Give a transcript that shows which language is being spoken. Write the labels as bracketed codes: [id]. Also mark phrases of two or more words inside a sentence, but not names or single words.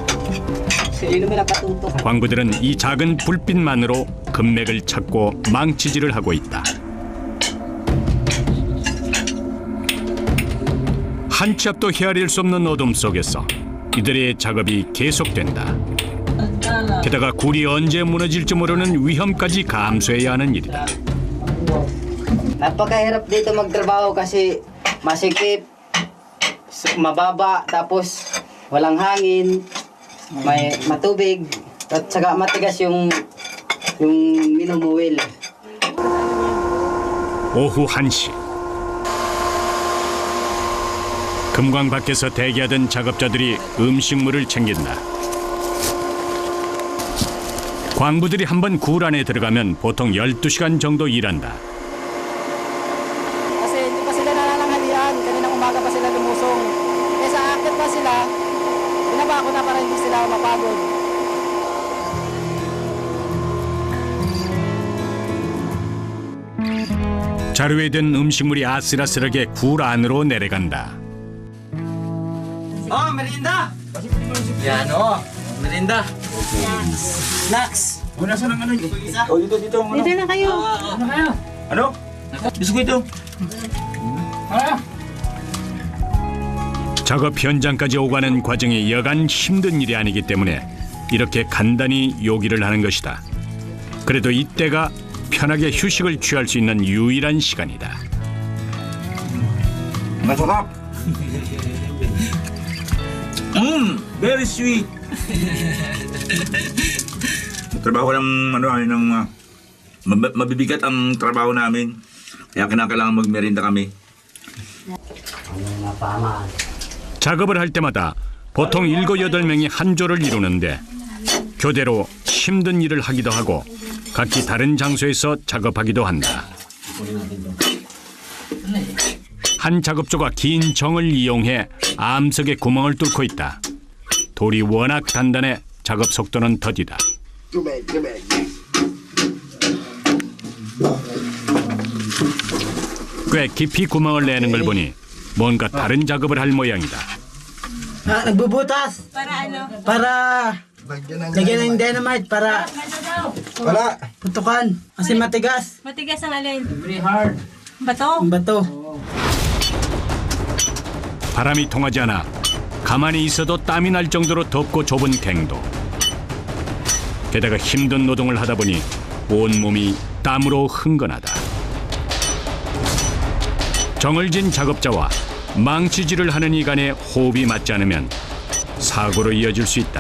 [ko] 광부들은 이 작은 불빛만으로 금맥을 찾고 망치질을 하고 있다. 한 치 앞도 헤아릴 수 없는 어둠 속에서 이들의 작업이 계속된다. 게다가 굴이 언제 무너질지 모르는 위험까지 감수해야 하는 일이다. [tl] Napakahirap dito magtrabaho kasi masikip, mababa, tapos walang hangin, may matubig, at saka matigas yung minumuwil. [ko] 오후 1시. 금광 밖에서 대기하던 작업자들이 음식물을 챙긴다. 광부들이 한번 굴 안에 들어가면 보통 12시간 정도 일한다. [tl] Kasi hindi pa sila nalanghalian, kaninang umaga pa sila lumusong. Kaya sa akit pa sila, binaba ko na para hindi sila mapagod. [ko] 자루에 든 음식물이 아슬아슬하게 굴 안으로 내려간다. [tl] Oh, merienda. Yan, oh. Merienda. [en] Snacks. [tl] Una sa ng ano yun? Oh, dito. Ano? Dito na kayo. Ano? Biskuito. [ko] 작업 현장까지 오가는 과정이 여간 힘든 일이 아니기 때문에 이렇게 간단히 요기를 하는 것이다. 그래도 이때가 편하게 휴식을 취할 수 있는 유일한 시간이다. [en] Masarap. Very sweet. [tl] Trabaho ng mabibigat ang trabaho namin. Kaya kinakailangan magmerienda kami. [ko] 작업을 할 때마다 보통 7, 8명이 한 조를 이루는데 교대로 힘든 일을 하기도 하고 각기 다른 장소에서 작업하기도 한다. 한 작업조가 긴 정을 이용해 암석에 구멍을 뚫고 있다. 돌이 워낙 단단해 작업 속도는 더디다. 꽤 깊이 구멍을 내는 걸 보니 뭔가 다른 작업을 할 모양이다. [tl] Ah, nagbubutas. Para ano? Para lagyan ng dynamite para putukan. Kasi matigas. Matigas ang alin. [en] Very hard. [tl] Bato? Ang bato. [ko] 바람이 통하지 않아 가만히 있어도 땀이 날 정도로 덥고 좁은 갱도. 게다가 힘든 노동을 하다 보니 온몸이 땀으로 흥건하다. 정을 진 작업자와 망치질을 하는 이 간의 호흡이 맞지 않으면 사고로 이어질 수 있다.